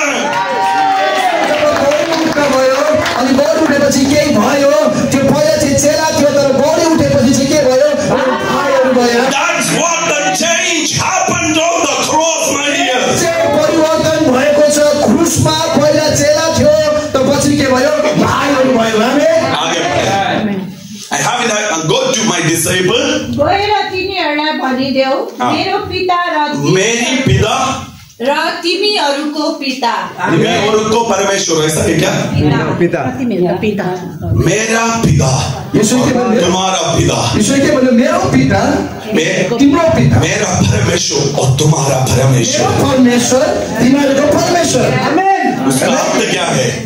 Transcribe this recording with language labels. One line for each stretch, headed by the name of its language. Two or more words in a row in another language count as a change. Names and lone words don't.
English: That's what the change happened on the cross, my dear. I have it. Go to my disciple.
Hindi: मेरी पिता
Nepali: र तिमीहरूको पिता। तिमीहरूको परमेश्वर,
Hindi: ऐसा है क्या? पिता मेरा पिता तुम्हारा पिता, मेरा परमेश्वर और तुम्हारा परमेश्वर। उसका अर्थ क्या है?